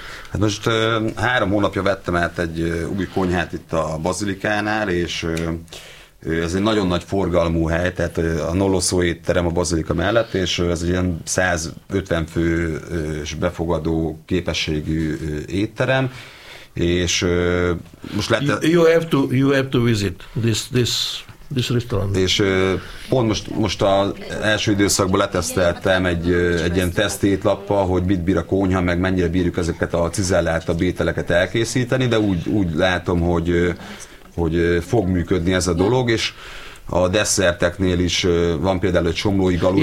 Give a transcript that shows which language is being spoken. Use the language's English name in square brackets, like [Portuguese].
[Hungarian] Hát most 3 hónapja vettem át egy új konyhát itt a Bazilikánál, és ez egy nagyon nagy forgalmú hely, tehát a Nolloso étterem a Bazilika mellett, és ez egy ilyen 150 fős befogadó képességű étterem, és most lett... [English] You have to visit this restaurant. [Hungarian] És pont most az első időszakban leteszteltem egy ilyen tesztétlappal, hogy mit bír a konyha, meg mennyire bírjuk ezeket a cizellált a ételeket elkészíteni, de úgy látom, hogy fog működni ez a dolog, és a desszerteknél is van például egy csomlói galuska.